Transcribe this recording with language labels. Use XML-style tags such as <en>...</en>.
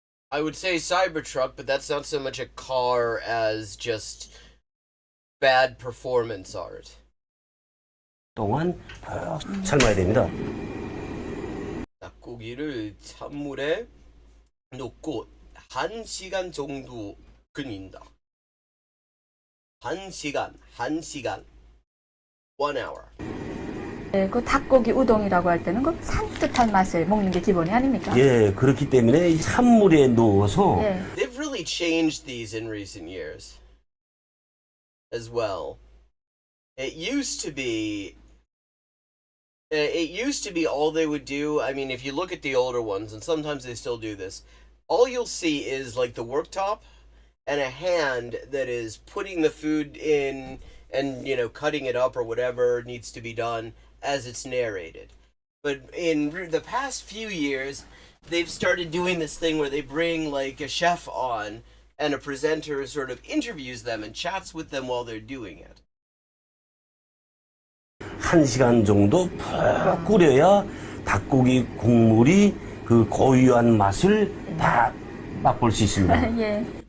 <en>I would say Cybertruck, but that's not so much a car as just bad performance art.</en> <ko>동안 삶아야 됩니다. 닭고기를 찬물에 넣고 1시간 정도 끓인다.</ko> <en>1시간. 1 hour.</en> <ko>네, 그 닭고기 우동이라고 할 때는 그 산뜻한 맛을 먹는 게 기본이 아닙니까? 예, 그렇기 때문에 찬물에 넣어서 네.</ko> <en>They've really changed these in recent years as well. It used to be all they would do. I mean, if you look at the older ones, and sometimes they still do this, all you'll see is like the worktop and a hand that is putting the food in and, you know, cutting it up or whatever needs to be done as it's narrated. But in the past few years, they've started doing this thing where they bring like a chef on and a presenter sort of interviews them and chats with them while they're doing it.</en> <ko>1시간 정도 푹 끓여야 닭고기 국물이 그 고유한 맛을 다 맛볼 수 있습니다. 예.</ko>